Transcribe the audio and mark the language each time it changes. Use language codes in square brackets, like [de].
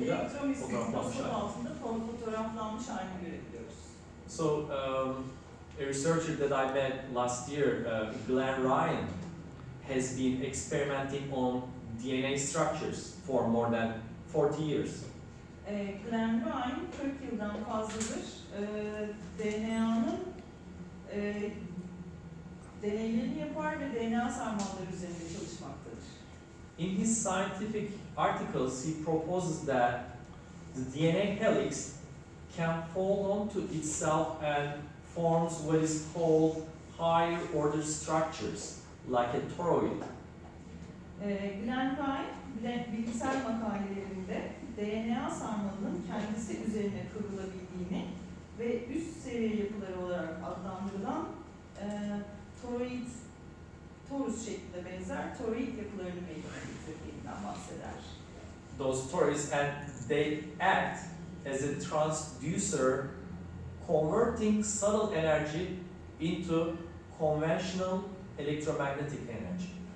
[tr] mikroskop altında fotoğraflanmış halini görebiliyoruz. [en] So, a researcher that I met last year, Glenn Ryan, has been experimenting on DNA structures for more than 40 years. [tr] Glenn Ryan 40 yıldan fazladır DNA'nın deneylerini yapar ve DNA sarmalları üzerinde çalışmaktadır. [en] In his scientific articles, he proposes that the DNA helix can fold onto itself and forms what is called higher order structures, like a toroid. [tr] Glenn Ryan, bilimsel makalelerinde DNA sarmalının kendisi üzerine kıvrılabildiğini ve üst seviye yapıları olarak adlandırılan toroid torus şeklinde benzer toroid yapılarını meydana getirdiğinden bahseder. [en] Those tories, and they act as a transducer, converting subtle energy into conventional electromagnetic energy.